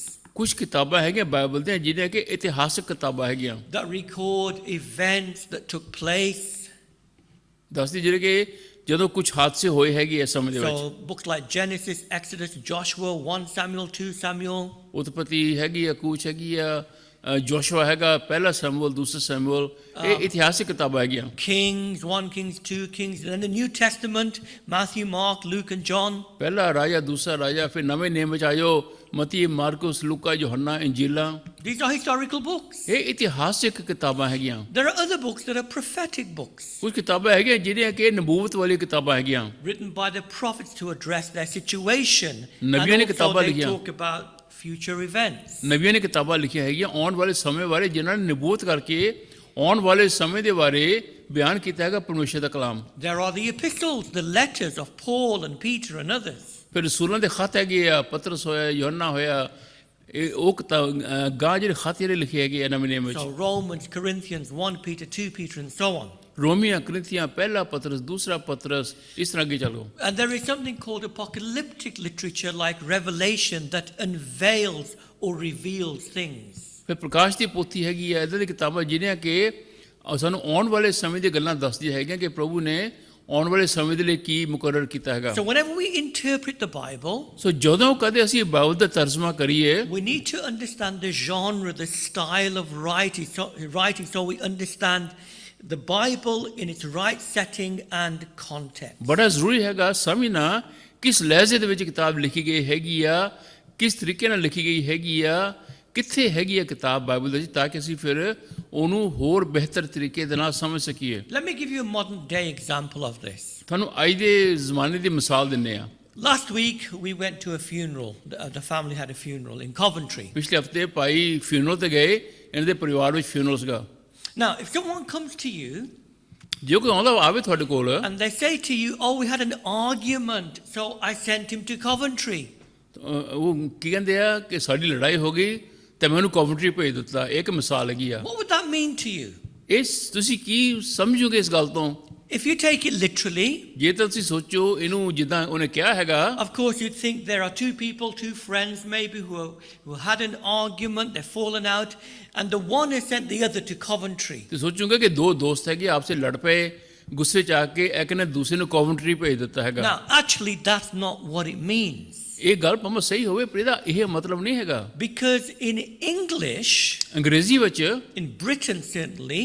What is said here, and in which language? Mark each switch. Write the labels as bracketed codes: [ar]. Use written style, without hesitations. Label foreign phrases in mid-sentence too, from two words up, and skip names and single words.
[pa] ਕੁਝ ਕਿਤਾਬਾਂ ਹੈਗੀਆਂ ਬਾਈਬਲ ਦੀਆਂ ਜਿਹੜੀਆਂ ਕਿ ਇਤਿਹਾਸਕ ਕਿਤਾਬਾਂ ਹੈਗੀਆਂ, [en] that record events that took place. [pa] ਦੱਸਦੀ ਜਿਹੜੇ ਕਿ ਜਦੋਂ ਕੁਝ ਹਾਦਸੇ ਹੋਏ ਹੈਗੇ ਇਸ ਸਮੇਂ ਦੇ ਵਿੱਚ। [en] So books like Genesis, Exodus, Joshua, 1 Samuel, 2 Samuel. [pa] ਉਤਪਤੀ ਹੈਗੀ ਆ, ਕੂਚ ਹੈਗੀ ਆ, ਜੋਸ਼ੂਆ ਹੈਗਾ, ਪਹਿਲਾ ਸਮੂਏਲ, ਦੂਸਰਾ ਸਮੂਏਲ, ਇਹ ਇਤਿਹਾਸਿਕ ਕਿਤਾਬਾਂ ਹੈਗੀਆਂ। [en] Kings, 1 Kings, 2 Kings. Then the New Testament, Matthew, Mark, Luke and John. [pa] ਪਹਿਲਾ ਰਾਜਾ, ਦੂਸਰਾ ਰਾਜਾ, ਫਿਰ ਨਵੇਂ ਨੇਮ ਵਿੱਚ ਆਇਓ ਮਤੀ, ਮਾਰਕਸ, ਲੂਕਾ, ਯੋਹੰਨਾ, ਇੰਜੀਲਾਂ। [en] These are historical books. [pa] ਇਹ ਇਤਿਹਾਸਿਕ ਕਿਤਾਬਾਂ ਹੈਗੀਆਂ। [en] There are other books that are prophetic books, [pa] ਕੁਝ ਕਿਤਾਬਾਂ ਹੈਗੀਆਂ ਜਿਹੜੀਆਂ ਕਿ ਨਬੂਵਤ ਵਾਲੀ ਕਿਤਾਬਾਂ ਹੈਗੀਆਂ, [en] written by the prophets to address their situation. [pa] ਨਬੀਆਂ ਨੇ [en] And also [pa] ਕਿਤਾਬਾਂ [en] they [pa] ਲਿਖੀਆਂ। [en] talk about future events. [pa] ਨਬੀਆਂ ਨੇ ਕਿਤਾਬਾਂ ਲਿਖੀਆਂ ਹੈਗੀਆਂ ਆਉਣ ਵਾਲੇ ਸਮੇਂ ਬਾਰੇ, ਜਿਨ੍ਹਾਂ ਨੇ ਨਬੂਵਤ ਕਰਕੇ ਆਉਣ ਵਾਲੇ ਸਮੇਂ ਦੇ ਬਾਰੇ ਬਿਆਨ ਕੀਤਾ ਹੈਗਾ ਪਰਮੇਸ਼ਰ ਦਾ ਕਲਾਮ। [en] There are the epistles, the letters of Paul and Peter and others. [pa] ਫਿਰ ਰਸੂਲਾਂ ਦੇ ਖਤ ਹੈਗੇ ਆ, ਪਤਰਸ ਹੋਇਆ, ਯੋਹੰਨਾ ਹੋਇਆ, ਇਹ ਉਹ ਕਿਤਾਬ ਗਾਂ ਜਿਹੜੇ ਖਤ ਜਿਹੜੇ ਲਿਖੇ ਹੈਗੇ ਆ ਨਵੇਂ ਨੇਮ ਵਿੱਚ। [en] So Romans, Corinthians, 1 Peter, 2 Peter and so on. [pa] ਰੋਮੀਆਂ, ਕਰੰਥੀਆਂ, ਪਹਿਲਾ ਪਤਰਸ, ਦੂਸਰਾ ਪਤਰਸ, ਇਸ ਤਰ੍ਹਾਂ ਅੱਗੇ ਚੱਲੋ। [en] And there is something called apocalyptic literature like Revelation that unveils or reveals things. [pa] ਫਿਰ ਪ੍ਰਕਾਸ਼ ਦੀ ਪੋਥੀ ਹੈਗੀ ਆ, ਇੱਦਾਂ ਦੀ ਕਿਤਾਬਾਂ ਜਿਹੜੀਆਂ ਕਿ ਸਾਨੂੰ ਆਉਣ ਵਾਲੇ ਸਮੇਂ ਦੀਆਂ ਗੱਲਾਂ ਦੱਸਦੀਆਂ ਹੈਗੀਆਂ ਕਿ ਪ੍ਰਭੂ ਨੇ ਆਉਣ ਵਾਲੇ ਸਮੇਂ ਦੇ ਲਈ ਕੀ ਮੁਕਰਰ ਕੀਤਾ ਹੈਗਾ। [en] So whenever we interpret the Bible, [pa] ਸੋ ਜਦੋਂ ਕਦੇ ਅਸੀਂ ਬਾਈਬਲ ਦਾ ਤਰਜਮਾ ਕਰੀਏ, [en] we need to understand the genre, the style of writing, so we understand the Bible in its right setting and context. [pa] ਬੜਾ ਜ਼ਰੂਰੀ ਹੈਗਾ ਸਮਝਣਾ ਕਿਸ ਲਹਿਜ਼ੇ ਦੇ ਵਿੱਚ ਕਿਤਾਬ ਲਿਖੀ ਗਈ ਹੈਗੀ ਆ, ਕਿਸ ਤਰੀਕੇ ਨਾਲ ਲਿਖੀ ਗਈ ਹੈਗੀ ਆ, ਕਿੱਥੇ ਹੈਗੀ ਆ ਕਿਤਾਬ ਬਾਈਬਲ ਦੇ ਵਿੱਚ, ਤਾਂ ਕਿ ਅਸੀਂ ਫਿਰ ਉਹਨੂੰ ਹੋਰ ਬਿਹਤਰ ਤਰੀਕੇ ਦੇ ਨਾਲ ਸਮਝ ਸਕੀਏ। [en] Let me give you a modern day example of this. [pa] ਤੁਹਾਨੂੰ ਅੱਜ ਦੇ ਜ਼ਮਾਨੇ ਦੀ ਮਿਸਾਲ ਦਿੰਦੇ ਆ। [en] Last week we went to a funeral. The family had a funeral in Coventry. [pa] ਪਿਛਲੇ ਹਫਤੇ ਭਾਈ ਫਿਊਨਰਲ ਤੇ ਗਏ, ਇਹਨਾਂ ਦੇ ਪਰਿਵਾਰ ਵਿੱਚ ਫਿਊਨਰਲ ਸੀਗਾ। [en] Now, if someone comes to you [pa] ਜੇ ਕੋਈ ਆਉਂਦਾ ਆਵੇ ਤੁਹਾਡੇ ਕੋਲ, [en] and they say to you, "Oh, we had an argument, so I sent him to Coventry." [pa] ਉਹ ਕੀ ਕਹਿੰਦੇ ਆ ਕਿ ਸਾਡੀ ਲੜਾਈ ਹੋ ਗਈ ਤੇ ਮੈਂ ਉਹਨੂੰ ਕੋਵੈਂਟਰੀ ਭੇਜ ਦਿੱਤਾ। ਇਹ ਇੱਕ ਮਿਸਾਲ ਹੈਗੀ ਆ। [en] What would that mean to you? [pa] ਇਸ ਤੁਸੀਂ ਕੀ ਸਮਝੋਗੇ ਇਸ ਗੱਲ ਤੋਂ? [en] If you take it literally, [pa] ਜੇ ਤਾਂ ਤੁਸੀਂ ਸੋਚੋ ਇਹਨੂੰ ਜਿੱਦਾਂ ਉਹਨੇ ਕਿਹਾ ਹੈਗਾ, [en] of course you'd think there are two people, two friends maybe who had an argument, they've fallen out, and the one has sent the other to Coventry. [pa] ਤੇ ਸੋਚੋਗੇ ਕਿ ਦੋ ਦੋਸਤ ਹੈਗੇ ਆਪਸੇ ਲੜ ਪਏ, ਗੁੱਸੇ ਚ ਆ ਕੇ ਇੱਕ ਨੇ ਦੂਸਰੇ ਨੂੰ ਕੋਵੈਂਟਰੀ ਭੇਜ ਦਿੱਤਾ ਹੈਗਾ। [en] Now, actually that's not what it means. [pa] ਇਹ ਗੱਲ ਭਾਵੇਂ ਸਹੀ ਹੋਵੇ ਪਰ ਇਹਦਾ ਇਹ ਮਤਲਬ ਨਹੀਂ ਹੈਗਾ। [en] Because in English, [pa] ਅੰਗਰੇਜ਼ੀ ਵਿੱਚ, [en] in Britain certainly,